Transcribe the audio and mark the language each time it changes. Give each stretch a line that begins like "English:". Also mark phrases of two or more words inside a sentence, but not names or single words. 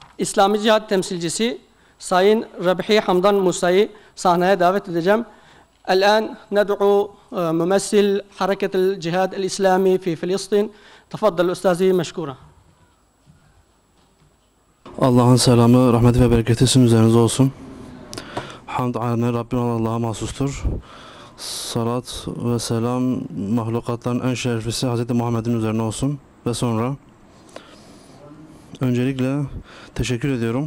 Turkish: İslami Cihat temsilcisi Sayın Rabihi Hamdan Musa'yı sahneye davet edeceğim.
Arabic: الآن ندعو ممثل حركة الجهاد الإسلامي في فلسطين. تفضل أستاذي مشكورا.
Turkish: Allah'ın selamı, rahmeti ve bereketi sizin üzerinize olsun. Hamd alemine Rabbin Allah'a mahsustur. Salat ve selam mahlukatların en şereflisi Hz. Muhammed'in üzerine olsun. Ve sonra öncelikle teşekkür ediyorum.